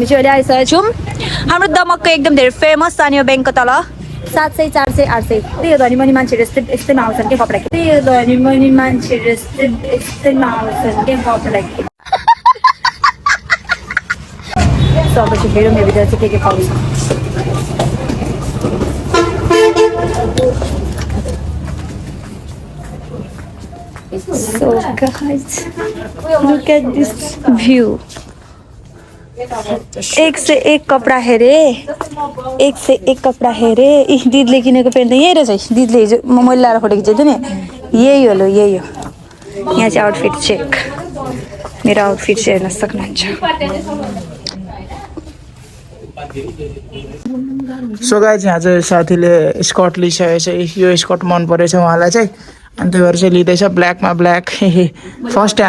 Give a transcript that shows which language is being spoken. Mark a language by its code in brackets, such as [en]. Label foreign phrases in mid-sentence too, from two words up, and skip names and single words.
[ne] चाहिँ अहिले आइसकेको छौँ हाम्रो दमकको एकदम धेरै फेमस स्थानीय ब्याङ्कको तल 700 400 800 त्यही हो धनी मनी मान्छेहरू यस्तैमा आउँछन् क्या कपडा त्यही हो धनी मनी मान्छेहरू यस्तैमा आउँछन् क्या कपडा सो अब चाहिँ हेरौँ यो भित्र चाहिँ के पाउँछ [en] So guys, look at this view. [ne] एक से एक कपडा हेरे दिदीले किनेको पेन्ट त यही रहेछ दिदीले हिजो मैले लाएर फोटो खिचेको थिएँ नि यही हो यहाँ चाहिँ [en] outfit check [ne] मेरो आउटफिट चाहिँ हेर्न सक्नुहुन्छ [en] so guys [ne] यहाँ चाहिँ साथीले स्कर्ट लिइसकेको छ यो स्कर्ट मन परेछ उहाँलाई चाहिँ अनि त्यही भएर चाहिँ लिँदैछ ब्ल्याकमा ब्ल्याक [en] first time